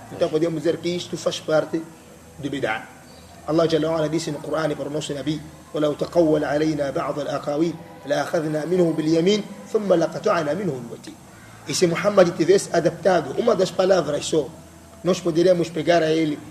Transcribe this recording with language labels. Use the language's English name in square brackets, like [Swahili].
[Portuguese] Então podemos dizer que isto faz parte do bid'ah. Allah Jalla wa Ala disse no Corão para o nosso Nabi: [Arabic] وَلَوْ تَقَوَّلَ عَلَيْنَا بَعْضَ الْأَقَاوِيلِ لَأَخَذْنَا مِنْهُ بِالْيَمِينِ ثُمَّ لَقَطَعْنَا مِنْهُ الْوَتِينَ. [Portuguese] E se Muhammad tivesse adaptado uma das palavras só, nós poderíamos pegar a ele.